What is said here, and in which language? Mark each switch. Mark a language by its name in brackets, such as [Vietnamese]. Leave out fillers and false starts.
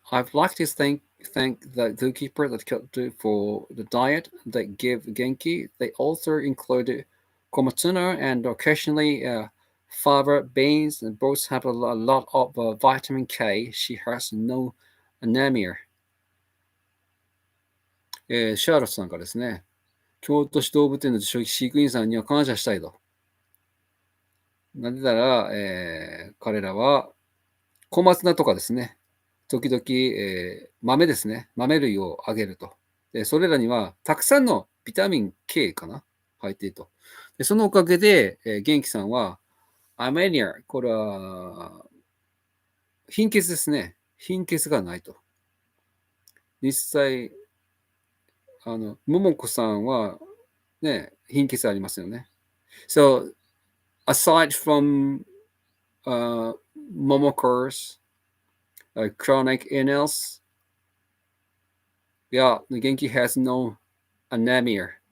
[English] I'd like to thank the zookeeper that Kyoto for the diet they give Genki. They also include komatsuno and occasionally fava beans, and both have a lot of vitamin K. She has no anemia. [Japanese] シャーロットさんからですね、京都市動物園の飼育員さんには感謝したいと。なぜなら、彼らは小松菜とかですね、時々、豆ですね。豆類をあげると。で、それらにはたくさんのビタミン K かな入っていると。で、そのおかげで、元気さんは、アメニア、これは、貧血ですね。貧血がないと。実際、桃子さんは、ね、貧血ありますよね。 [English] So, aside from Momoko's chronic illness, yeah, the Genki has no anemia.